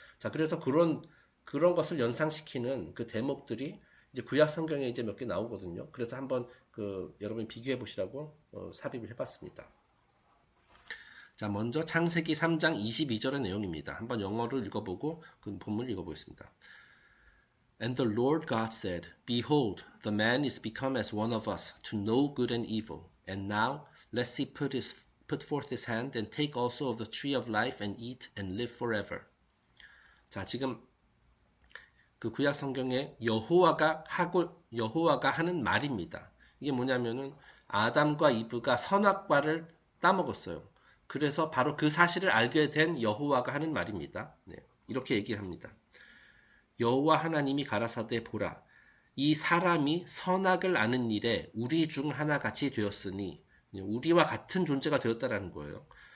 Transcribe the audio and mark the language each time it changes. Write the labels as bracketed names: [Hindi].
[Korean] 자, 그래서 그런 것을 연상시키는 그 대목들이 이제 구약 성경에 이제 몇 개 나오거든요. 그래서 한번 여러분이 비교해 보시라고 삽입을 해봤습니다. 자, 먼저 창세기 3장 22절의 내용입니다. 한번 영어를 읽어보고 그 본문을 읽어보겠습니다. [English] And the Lord God said, Behold, the man is become as one of us, to know good and evil. And now, lest he put forth his hand and take also of the tree of life and eat and live forever. [Korean] 자, 지금 그 구약 성경에 여호와가 하는 말입니다. 이게 뭐냐면은 아담과 이브가 선악과를 따먹었어요. 그래서 바로 그 사실을 알게 된 여호와가 하는 말입니다. 네, 이렇게 얘기를 합니다. 여호와 하나님이 가라사대 보라, 이 사람이 선악을 아는 일에 우리 중 하나같이 되었으니, 우리와 같은 존재가 되었다라는 거예요.